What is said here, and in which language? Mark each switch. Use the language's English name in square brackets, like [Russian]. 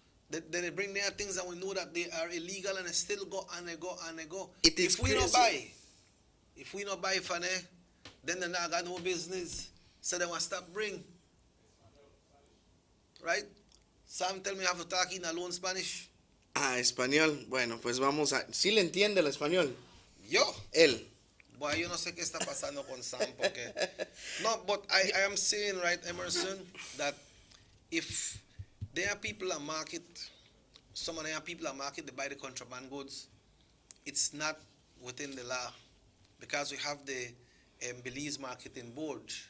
[English] They bring their things and we know that they are illegal and they still go and they go and they go. If we not buy for them, then they not got no business. So they want to stop bring. Right? Sam tell me I have to talk in alone Spanish. [Spanish] Español. Bueno, pues vamos a. ¿Sí le entiende el español? Yo. Él. Bueno, yo no sé qué está pasando con Sam porque. [English] No, but I am saying, right, Emerson, that if there are people at market, some of them are people at market, they buy the contraband goods, it's not within the law because we have the Belize Marketing Board.